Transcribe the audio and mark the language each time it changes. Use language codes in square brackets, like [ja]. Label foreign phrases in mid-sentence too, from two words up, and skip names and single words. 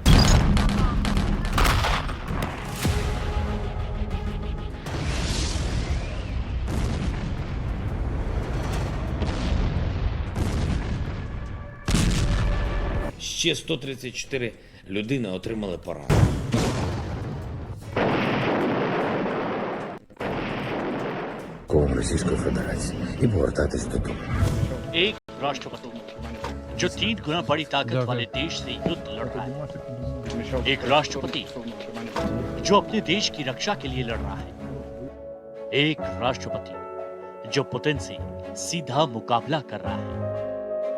[uk] ще 134 людини отримали поранення. Російської Федерації і повертатись додому. [hi] एक राष्ट्रपति जो 3 गुना बड़ी ताकत वाले देश से युद्ध लड़ रहा है, एक राष्ट्रपति जो अपने देश की रक्षा के लिए लड़ रहा है, एक राष्ट्रपति जो पुतिन से सीधा मुकाबला कर रहा है।